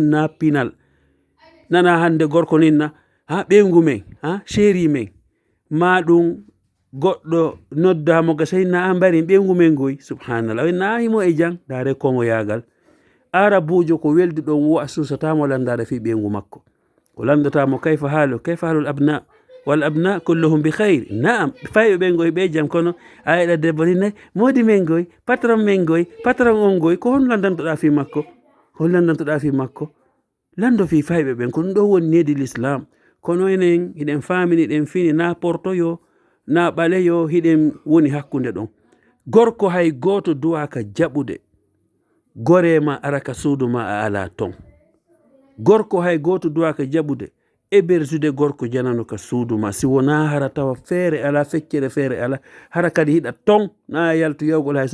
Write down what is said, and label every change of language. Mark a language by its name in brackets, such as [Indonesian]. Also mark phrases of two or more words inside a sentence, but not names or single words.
[Fula] na pinal nana hande gorko ninna ha ɓewngu men ha chéri men ma ɗum goɗɗo noddamo ga sayna a mbari ɓewngu men goy subhanallah na himo e jang dare kongo yagal arabujo ko weldi ɗon wo a susatamo landade fi ɓewngu makko o landotamo [Arabic] كيف حال الأبناء والأبناء كلهم بخير [Fula] naam fayɓe ɓen goy ɓe jam kono a yiɗa debbo ni nayi modi men goy patron men goy patron on goy ko hon landantoɗa fi makko lando fi fayɓe ɓen ko ɗum ɗo woni nedi l'islam kono enen hiɗen famini ɗen fini na portoyo na ɓaleyo hiɗen woni hakkude ɗon gorko hay goto duwaka jaɓude gorema araka suudu ma a ala ton gorko hay goto duwaka jaɓude héberjude gorko janano ka suudu ma si wona hara tawa feere ala feccere feere ala hara kadi hiɗa ton na yaltu yawgol hay